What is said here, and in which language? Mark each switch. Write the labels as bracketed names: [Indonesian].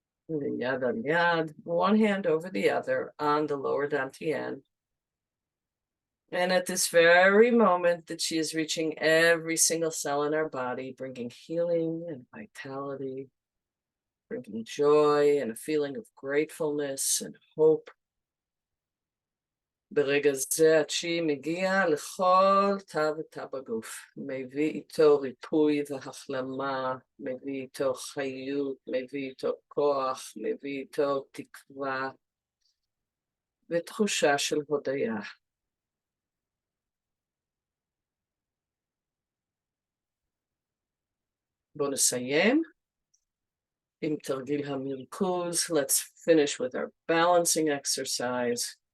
[Hebrew] Yad [English] on yad, one hand over the other on the lower dantian. And at this very moment that she is reaching every single cell in our body, bringing healing and vitality, bringing joy and a feeling of gratefulness and hope. [Hebrew] ברגע זה הצ'י מגיע לכל תא ותא בגוף, מביא איתו ריפוי והחלמה, מביא איתו חיות, מביא איתו כוח, מביא איתו תקווה ותחושה של הודיה. בואו נסיים עם תרגיל המרכוז. [English] Let's finish with our balancing exercise.